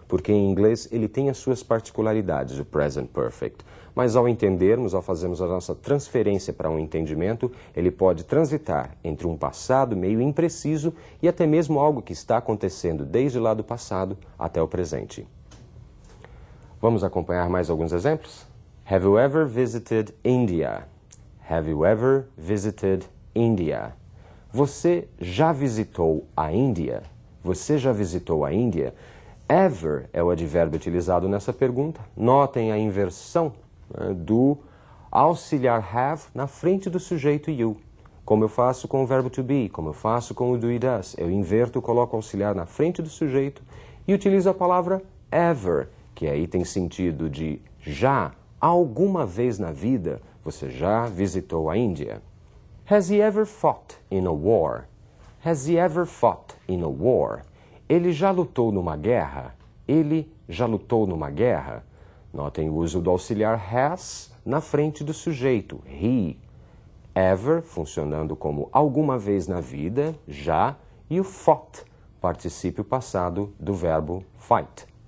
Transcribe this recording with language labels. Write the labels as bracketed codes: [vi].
[pt] porque em inglês ele tem as suas particularidades, o present perfect. Mas ao entendermos, ao fazermos a nossa transferência para um entendimento, ele pode transitar entre um passado meio impreciso e até mesmo algo que está acontecendo desde lá do passado até o presente. Vamos acompanhar mais alguns exemplos? [en] Have you ever visited India? Have you ever visited India? [pt] Você já visitou a Índia? Você já visitou a Índia? Ever é o advérbio utilizado nessa pergunta. Notem a inversão do auxiliar have na frente do sujeito you. Como eu faço com o verbo to be, como eu faço com o do e does. Eu inverto, coloco o auxiliar na frente do sujeito e utilizo a palavra ever, que aí tem sentido de já, alguma vez na vida, você já visitou a Índia. [en] Has he ever fought in a war? Has he ever fought in a war? [pt] Ele já lutou numa guerra? Ele já lutou numa guerra? Notem o uso do auxiliar has na frente do sujeito, he. Ever, funcionando como alguma vez na vida, já, e o fought, particípio passado do verbo fight.